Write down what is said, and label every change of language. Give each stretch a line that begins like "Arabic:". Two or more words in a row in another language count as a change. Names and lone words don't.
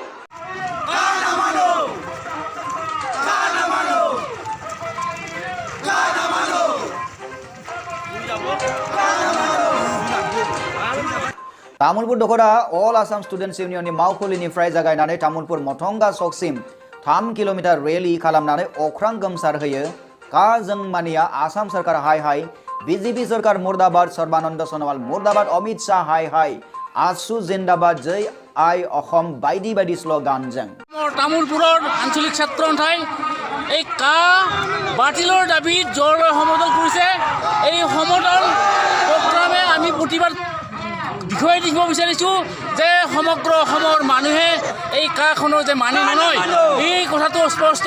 Bodo: तामुलपुर दखरा अल आसाम स्टुडेन्ट्स इउनियननि मावखुलिनिफ्राय जागायनानै तामुलपुर मथंगा सकसिम 3 किल'मिटार रेलि खालामनानै अख्रां गोमसार होयो। का जों मानिया
Hindi: आसाम सरकार हाय हाय, BJP सरकार मुर्दाबाद, सर्बानन्द सनोवाल मुर्दाबाद, अमित शाह हाय हाय, आसु जिन्दाबाद,
Assamese: জয় আই অসম
Bodo: बायदि बायदि स्ल'गानजों
Assamese: तामुलपुरर आঞ্চলিক ছাত্র সন্থাই এই কা বাতিলৰ দাবীত জোৰলৈ সমদল কৰিছে। এই সমদল প্ৰগ্ৰামে আমি প্ৰতিবাদ বিষয় দিব বিচাৰিছোঁ যে সমগ্ৰ অসমৰ মানুহে এই কাখনৰ যে মানি নলয় এই কথাটো স্পষ্ট।